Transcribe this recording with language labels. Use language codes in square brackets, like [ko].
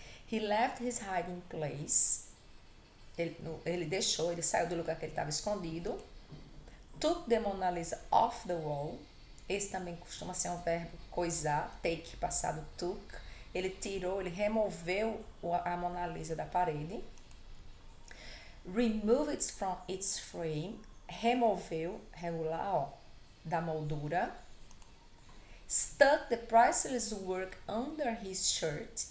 [en] He left his hiding place. [pt] Ele saiu do lugar que ele estava escondido. Took the Mona Lisa off the wall. Esse também costuma ser um verbo coisar, take, passado took. Ele removeu a Mona Lisa da parede. [en] Remove it from its frame. [pt] Removeu, regular, ó, da moldura. [en] Stuck the priceless work under his shirt.